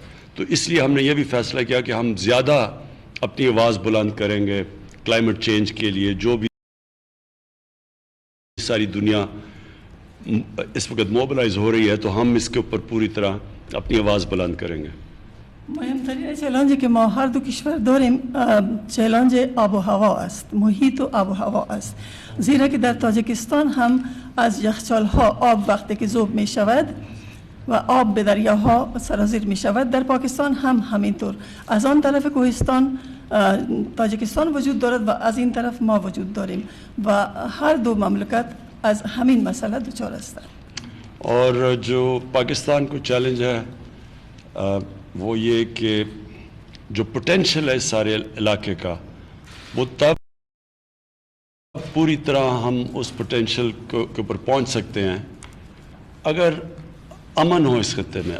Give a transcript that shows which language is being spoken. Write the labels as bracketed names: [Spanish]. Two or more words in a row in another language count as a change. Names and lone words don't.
[Urdu] تو اس لیے ہم نے یہ بھی فیصلہ کیا کہ ہم زیادہ اپنی آواز بلند کریں گے [English] climate change [Urdu] کے لیے. جو بھی ساری دنیا اس وقت موبلائز ہو رہی ہے تو ہم اس کے اوپر پوری طرح اپنی آواز بلند کریں گے. [Persian] مهمترین چالنجی که ما هر دو کشور داریم چالنج آب و هوا است، محیط و آب و هوا است. زیرا که در تاجیکستان هم از یخچال‌ها آب وقتی که ذوب می شود و آب به دریاها سرازیر می شود، در پاکستان هم همینطور. از آن طرف کوهستان تاجیکستان وجود دارد و از این طرف ما وجود داریم و هر دو مملکت از همین مسئله دچار هستند. [Urdu] اور جو پاکستان کو چیلنج ہے وہ یہ کہ جو پوٹینشیل ہے اس سارے علاقے کا، وہ تب پوری طرح ہم اس پوٹینشیل کے اوپر پہنچ سکتے ہیں اگر امن ہو اس خطے میں.